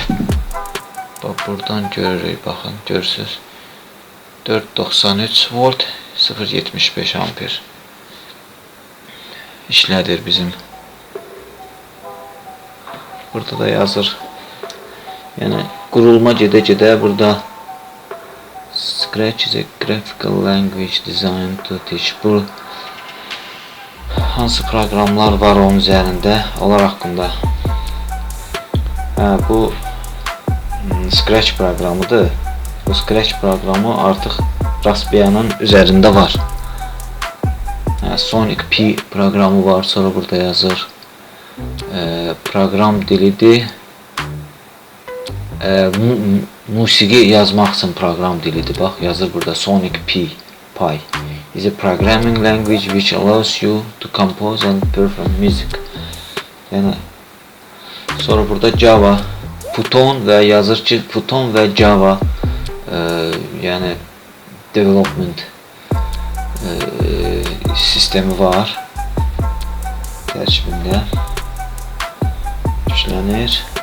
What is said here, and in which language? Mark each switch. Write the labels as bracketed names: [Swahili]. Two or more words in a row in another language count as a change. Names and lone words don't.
[Azerbaijani] Bax, buradan görürük. Baxın, görürsünüz. 493 volt 0.75 amper işlədir bizim. Burada da yazır. Yəni qurulma gedə-gedə burada [English] Scratch is a graphical language designed to teach. [Azerbaijani] Bu hansı proqramlar var onun üzərində, onlar haqqında. Bu Scratch proqramıdır. Bu Scratch proqramı artıq Raspbian'ın üzərində var. Sonic P proqramı var, sonra burada yazır. Proqram dilidir. Musiqi yazmaq üçün proqram dilidir. Bax, yazır burada [English] Sonic P is a programming language which allows you to compose and perform music. [Azerbaijani] Yəni sonra burada Java, Python və yazır ki, Python və Java yəni development sistemi var. Tərkibində yüklənir.